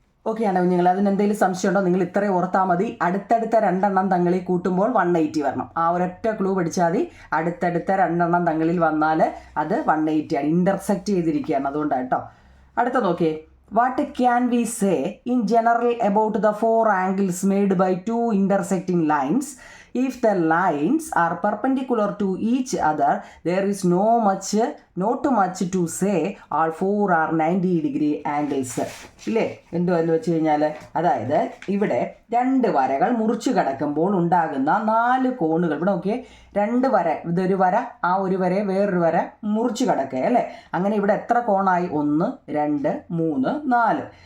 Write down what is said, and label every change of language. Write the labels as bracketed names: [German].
[Malayalam] Okay ആണോ നിങ്ങൾ അതിനെന്തെങ്കിലും സംശയമുണ്ടോ, നിങ്ങൾ ഇത്രയും ഓർത്താൽ മതി. അടുത്തടുത്ത രണ്ടെണ്ണം തങ്ങളിൽ കൂട്ടുമ്പോൾ 180 വരണം. ആ ഒരൊറ്റ ക്ലൂ പഠിച്ചാൽ മതി. അടുത്തടുത്ത രണ്ടെണ്ണം തങ്ങളിൽ വന്നാൽ അത് 180 ആണ്, ഇൻ്റർസെക്റ്റ് ചെയ്തിരിക്കുകയാണ്, അതുകൊണ്ടാണ് കേട്ടോ. അടുത്ത നോക്കിയേ, [English] what can we say in general about the 4 angles made by 2 intersecting lines? If the lines are perpendicular to each other, there is not much to say all 4 are 90 degree angles. [Malayalam] ഇല്ലേ, എന്തുവെന്ന് വെച്ച് കഴിഞ്ഞാൽ, അതായത് ഇവിടെ 2 വരകൾ മുറിച്ച് കിടക്കുമ്പോൾ ഉണ്ടാകുന്ന 4 കോണുകൾ. ഇവിടെ നോക്കിയേ, 2 വര, ഇതൊരു വര, ആ ഒരു വരയെ വേറൊരു വര മുറിച്ച് കിടക്കുക അല്ലേ. അങ്ങനെ ഇവിടെ എത്ര കോണായി, 1 2 3 4.